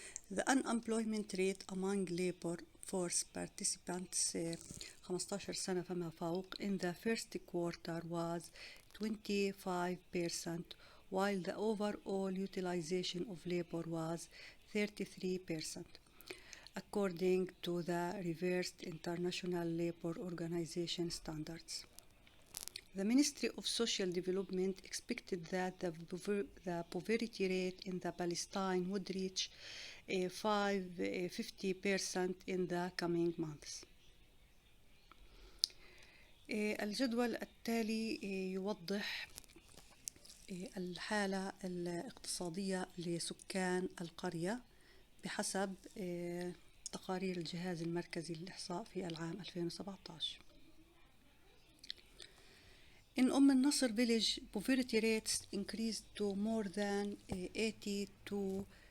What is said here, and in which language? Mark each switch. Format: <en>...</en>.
<en>The unemployment rate among labor force participants 15</en> <ar>سنة فما فوق</ar> <en>in the first quarter was 25%, while the overall utilization of labor was 33%, according to the revised International Labour Organization standards. The Ministry of Social Development expected that the poverty rate in the Palestine would reach 50% in the coming months.</en> <ar>الجدول التالي يوضح الحالة الاقتصادية لسكان القرية بحسب تقارير الجهاز المركزي للإحصاء في العام 2017.</ar> <en>In النصر village, poverty rates increased to more than 82%.</en>